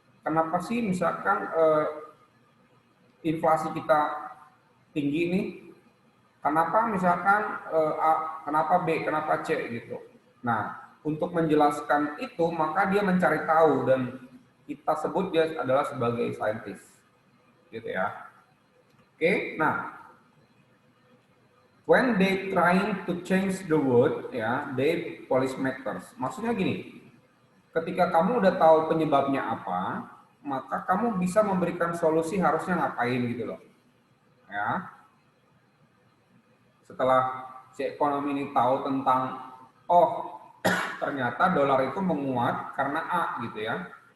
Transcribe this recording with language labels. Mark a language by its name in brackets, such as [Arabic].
[Indonesian] Kenapa sih misalkan inflasi kita tinggi nih? Kenapa misalkan A, kenapa B, kenapa C gitu. Nah, untuk menjelaskan itu maka dia mencari tahu dan kita sebut dia adalah sebagai scientist. Gitu ya. [English] Oke, nah when they trying to change the world, ya, they policy makers. [Indonesian] Maksudnya gini, ketika kamu udah tahu penyebabnya apa, maka kamu bisa memberikan solusi harusnya ngapain gitu loh. Ya. Setelah si ekonomi ini tahu tentang, oh ternyata dolar itu menguat karena A gitu ya.